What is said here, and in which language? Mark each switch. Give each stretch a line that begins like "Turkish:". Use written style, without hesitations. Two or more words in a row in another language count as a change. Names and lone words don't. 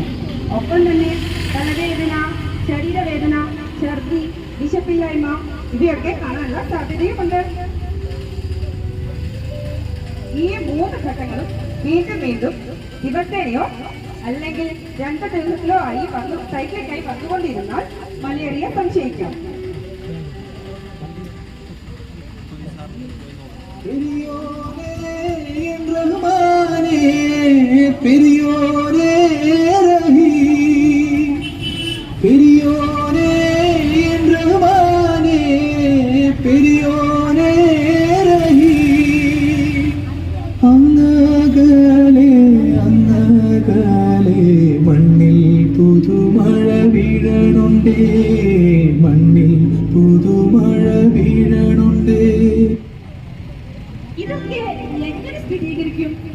Malayalam: ഒപ്പം തന്നെ തലവേദന, ശരീരവേദന, ഛർദി, വിശപ്പില്ലായ്മ ഇവയൊക്കെ കാണാനുള്ള സാധ്യതയുമുണ്ട്. ഈ 3 ഘട്ടങ്ങളും വീണ്ടും വീണ്ടും ദിവസേനയോ അല്ലെങ്കിൽ 2 ദിവസത്തിലോ ആയി സൈക്ലിക്കായി വന്നുകൊണ്ടിരുന്നാൽ മലേറിയ സംശയിക്കാം.
Tamil: பெரியோரே ரஹி, பெரியோரே ரஹ்மானே, பெரியோரே ரஹி.
Malayalam: അങ്ങകലെ അങ്ങകലെ മണ്ണിൽ പുതുമഴ വീഴണുണ്ടേ, മണ്ണിൽ പുതുമഴ വീഴണുണ്ടേ. ഇതൊക്കെ എങ്ങനെ സ്ഥിരീകരിക്കും?